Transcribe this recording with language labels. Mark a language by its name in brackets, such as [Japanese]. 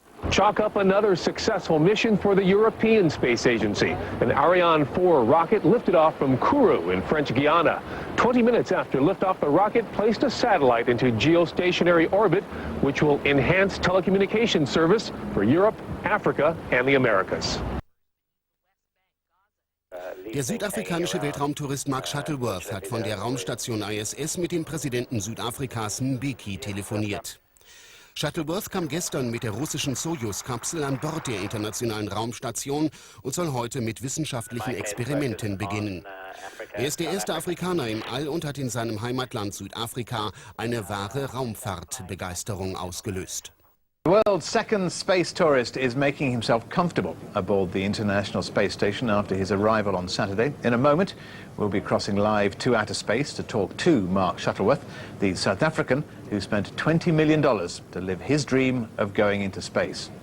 [English] Chalk up another successful mission for the European Space Agency. An Ariane 4 rocket lifted off from Kourou in French Guiana. 20 minutes after liftoff, the rocket placed a satellite into geostationary orbit, which will enhance telecommunications service for Europe, Africa, and the Americas. [German] Der südafrikanische Weltraumtourist Mark Shuttleworth hat von der Raumstation ISS mit dem Präsidenten Südafrikas Mbeki telefoniert. Shuttleworth kam gestern mit der russischen Sojus-Kapsel an Bord der internationalen Raumstation und soll heute mit wissenschaftlichen Experimenten beginnen. Er ist der erste Afrikaner im All und hat in seinem Heimatland Südafrika eine wahre Raumfahrtbegeisterung ausgelöst. [English] The world's second space tourist is making himself comfortable aboard the International Space Station after his arrival on Saturday. In a moment, we'll be crossing live to outer space to talk to Mark Shuttleworth, the South African who spent $20 million to live his dream of going into space.